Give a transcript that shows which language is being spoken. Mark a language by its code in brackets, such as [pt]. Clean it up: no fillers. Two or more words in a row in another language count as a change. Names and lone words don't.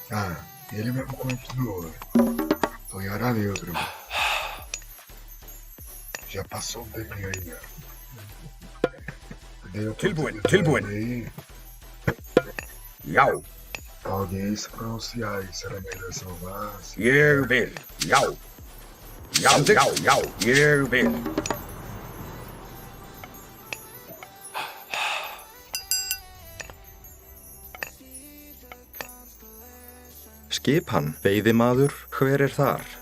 [pt] Ah, ele mesmo continuou, velho. Tô em área neutra, mano. Já passou um tempinho aí, velho. [is] Tilbúin. [pt] Aí, já, alguém se pronunciar aí, será melhor salvar? [is] ég vil. Já, ég vil. Skipan, veiðimaður, hver er þar?